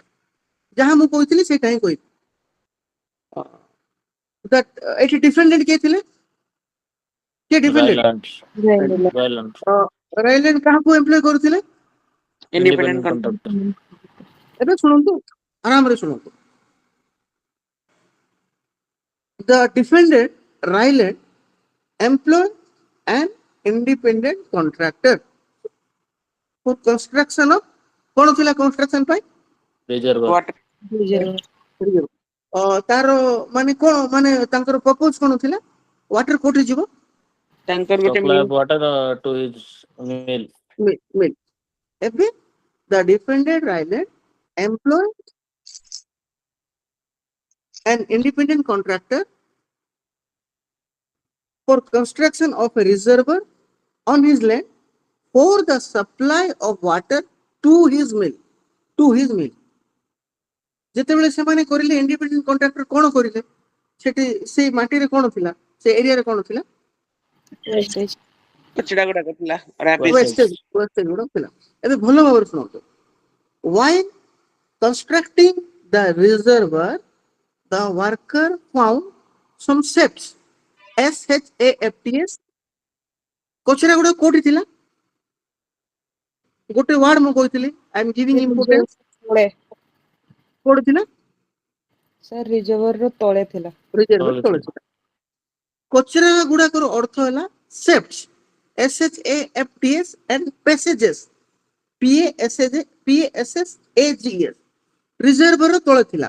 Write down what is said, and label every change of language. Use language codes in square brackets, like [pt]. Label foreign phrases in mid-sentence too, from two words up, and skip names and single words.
[or] ଯାହା ମୁଁ କହିଥିଲି ସେଇଟା ହିଁ କହିବି। ଏଠି ଡିଫେଣ୍ଡେଣ୍ଟ କିଏ ଥିଲେ? କିଏ ଡିଫେଣ୍ଡେଣ୍ଟ? [en] Violent. [or] ରାଇଲାଣ୍ଡ କାହାକୁ ଏମ୍ପ୍ଲୟ କରୁଥିଲେ? [en] Independent Conduct. [or] ଏବେ ଶୁଣନ୍ତୁ ଆରାମରେ ଶୁଣନ୍ତୁ। [en] The defendant Ryland employed an independent contractor for construction of [or] କଣ ଥିଲା [en] construction ପାଇଁ? Reservoir. water. [or] ତାର ମାନେ କଣ ମାନେ ତାଙ୍କର ପ୍ରପୋଜ କଣ ଥିଲା? ୱାଟର କୋଉଠି ଯିବ? Tanker ଗୋଟେ [en] Supply main of water to his mill. Mill. ଏବେ the defendant Ryland employed an independent contractor for construction of a reservoir on his land for the supply of water to his mill. To his mill. [or] ଯେତେବେଳେ ସେମାନେ କରିଲେ [en] independent contractor [or] କଣ କରିଲେ? ସେଠି ସେଇ ମାଟିରେ କଣ ଥିଲା? ସେ ଏରିଆରେ କଣ ଥିଲା? କଚଡା ଗୁଡାକ ଥିଲା ରାବିଶ। ୱେଷ୍ଟେଜ ଗୁଡା ଥିଲା। ଏବେ ଭଲ ଭାବରେ ଶୁଣନ୍ତୁ। [en] While constructing the reservoir, the worker found some shafts. [or] SHAFTS କଚରା ଗୁଡା କୋଉଠି ଥିଲା? ଗୋଟେ ୱାର୍ଡ ମୁଁ କହିଥିଲି [en] I am giving importance. [or] ତଳେ କୋଉଠି ଥିଲା? ସାର୍ ରିଜର୍ଭର ର ତଳେ ଥିଲା। ରିଜର୍ଭର ତଳେ ଥିଲା। କଚରା ଗୁଡାକର ଅର୍ଥ ହେଲା ସେଫ୍ଟସ୍ [en] SHAFTS and passages PASSAGES [or] ରିଜର୍ଭର ତଳେ ଥିଲା।